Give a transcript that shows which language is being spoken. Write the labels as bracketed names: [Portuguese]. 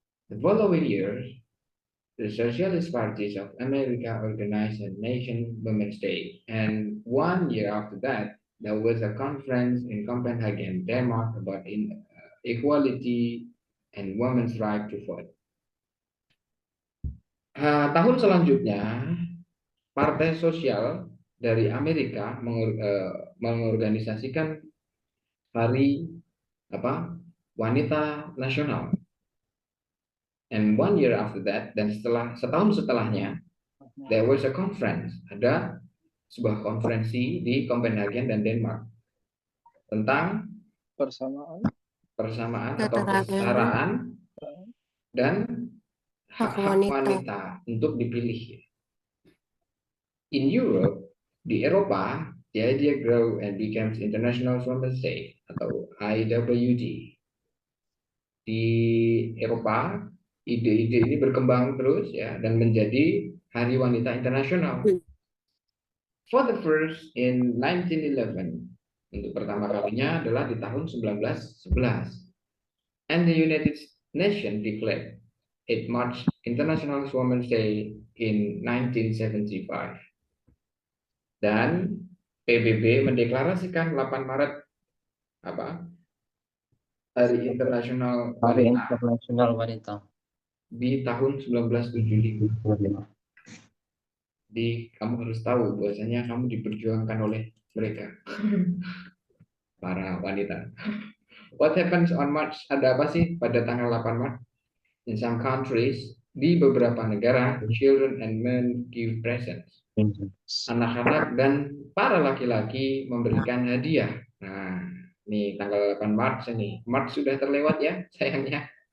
[English] The following years, the Socialist Parties of America organized a Nation Women's Day, and 1 year after that, there was a conference in Copenhagen, Denmark, about equality and women's right to vote. [Indonesian] Tahun selanjutnya, Partai Sosial dari Amerika mengorganisasikan hari wanita nasional. [English] And 1 year after that, [Indonesian] dan setahun setelahnya, [English] there was a conference, [Indonesian] ada sebuah konferensi di Copenhagen dan Denmark tentang persamaan atau kesetaraan dan hak wanita untuk dipilih. [English] In Europe, [Indonesian] di Eropa, [English] the idea grew and becomes International Women's Day [Indonesian] atau IWD. Di Eropa, ide-ide ini berkembang terus ya dan menjadi Hari Wanita Internasional. [English] For the first in 1911, [Indonesian] untuk pertama kalinya adalah di tahun 1911. [English] And the United Nations declared it March International Women's Day in 1975. [Indonesian] Dan PBB mendeklarasikan 8 Maret Hari Internasional Wanita di tahun 1975. Jadi kamu harus tahu bahwasanya kamu diperjuangkan oleh mereka, para wanita. [English] What happens on March? [Indonesian] Ada apa sih pada tanggal 8 Maret? [English] In some countries, [Indonesian] di beberapa negara, [English] children and men give presents. [Indonesian] Anak-anak dan para laki-laki memberikan hadiah. Nah, nih tanggal 8 Maret ini. Maret sudah terlewat ya, sayangnya.